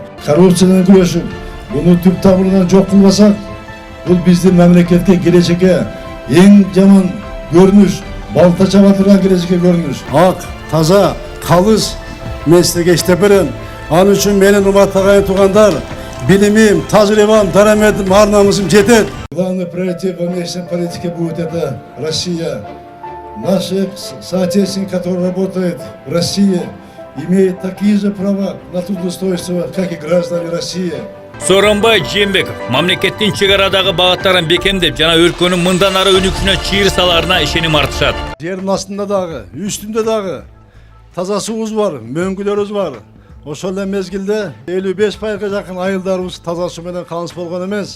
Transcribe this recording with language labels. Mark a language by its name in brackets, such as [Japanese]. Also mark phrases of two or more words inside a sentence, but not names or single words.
[Kyrgyz] Коррупцияны күрөшүп, буну түп тамырынан жок кылбасак, бул биздин мамлекетке, келечекке эң жаман көрүнүш, балта чаба турган келечекке көрүнүш. Ак, таза, калыс мен силерге иштеп берем. Анын үчүн менин урматтаган туугандар, билимим, тажрыйбам, дарамедим, ар намысым жетет. [Russian] Главный приоритет в внешней политике будет это Россия. Наши соотечественники, которые работают в России, имеют такие же права на трудоустройство, как и граждане России. [Kyrgyz] Сооронбай Жээнбеков мамлекеттин чек арадагы багыттарын бекемдеп жана өлкөнүн мындан ары өнүгүшүнө чыйыр саларына ишеним артышат. Жердин астында дагы, үстүндө дагы таза суубуз бар, мөңгүлөрүбүз бар. Ошол эле мезгилде 55%га жакын айылдарыбыз таза суу менен камсыз болгон эмес.